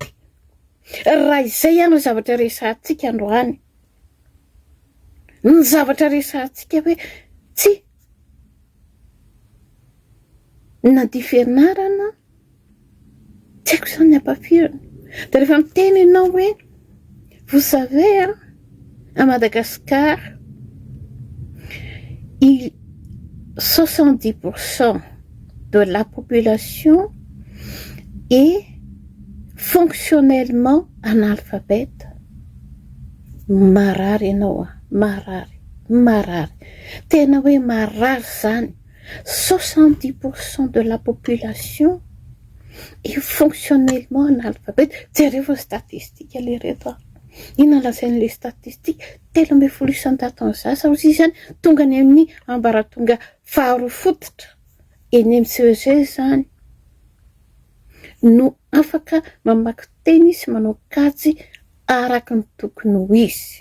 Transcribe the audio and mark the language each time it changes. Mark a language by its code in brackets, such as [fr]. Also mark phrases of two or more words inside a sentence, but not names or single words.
[mg] Raha izay ihany ny zavatra resahantsika androany. Ny zavatra resahantsika hoe tsy nadi fianarana, tsy haiko izany ampafirana. De rehefa miteny ianao hoe [fr] vous savez à Madagascar 70% de la population est fonctionnellement analphabète. [mg] Marary ianao marary. Tena hoe marary zany. [fr] 70% de la population est fonctionnellement analphabète. [mg] Jereo statistique le reto. Inona lazain'le statistique 13 isan-jato zaza ozy izany tonga ny amin'ny ambaratonga faharoa fototra eny amin'ny CEG zany no afaka mamaky teny sy manao kajy araka ny tokony ho izy.